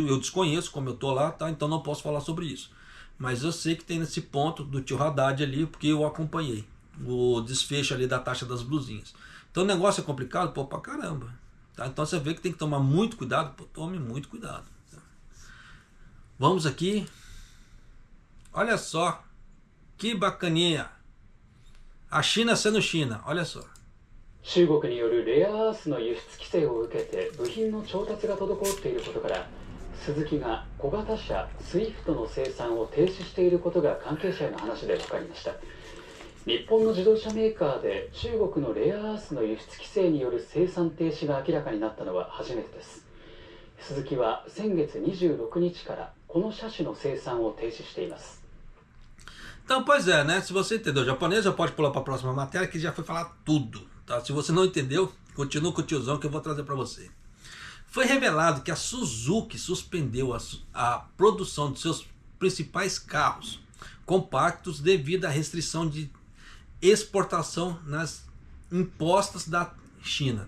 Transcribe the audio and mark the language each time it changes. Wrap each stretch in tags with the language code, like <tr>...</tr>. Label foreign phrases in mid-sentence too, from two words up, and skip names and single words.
<pt>Eu desconheço, como eu tô lá, tá? Então não posso falar sobre isso. Mas eu sei que tem nesse ponto do tio Haddad ali, porque eu acompanhei o desfecho ali da taxa das blusinhas. Então o negócio é complicado, pô, pra caramba. Tá? Então você vê que tem que tomar muito cuidado, pô, tome muito cuidado. Tá? Vamos aqui. Olha só, que bacaninha. A China sendo China, olha só.</pt> <ja>中国によるレアアースの輸出規制を受けて部品の調達が滞っていることから、スズキが小型車スイフトの生産を停止していることが関係者への話で分かりました。日本の自動車メーカーで中国のレアアースの輸出規制による生産停止が明らかになったのは初めてです。スズキは先月26日からこの車種の生産を停止しています。</ja> <pt>Então, pois é, né? Se você entendeu japonês, já pode pular para a próxima matéria que já foi falar tudo. Tá? Se você não entendeu, continua com o tiozão que eu vou trazer para você. Foi revelado que a Suzuki suspendeu a produção de seus principais carros compactos devido à restrição de exportação nas impostas da China.</pt>